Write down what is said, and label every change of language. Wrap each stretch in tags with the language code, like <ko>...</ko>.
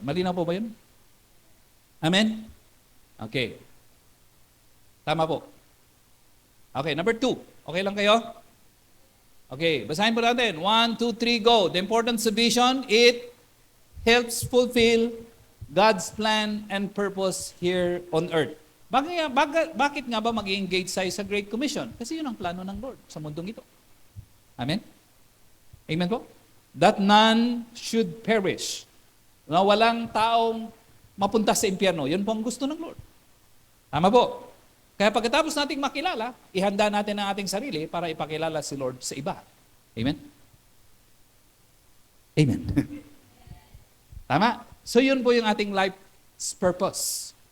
<tl>Malinaw po ba yun? Amen? Okay. Tama po. Okay, number 2. Okay lang kayo? Okay, basahin po natin. 1, 2, 3, go.</tl> <en>The importance of vision, it helps fulfill God's plan and purpose here on earth.</en> <tl>Bakit nga ba mag-engage tayo sa Great Commission? Kasi yun ang plano ng Lord sa mundong ito. Amen? Amen po?</tl> <en>That none should perish.</en> <tl>Na walang taong mapunta sa impyerno. Yun po ang gusto ng Lord. Tama po? Kaya pagkatapos nating makilala, ihanda natin ang ating sarili para ipakilala si Lord sa iba. Amen? Amen. Tama? So yun po yung ating life's purpose.</tl>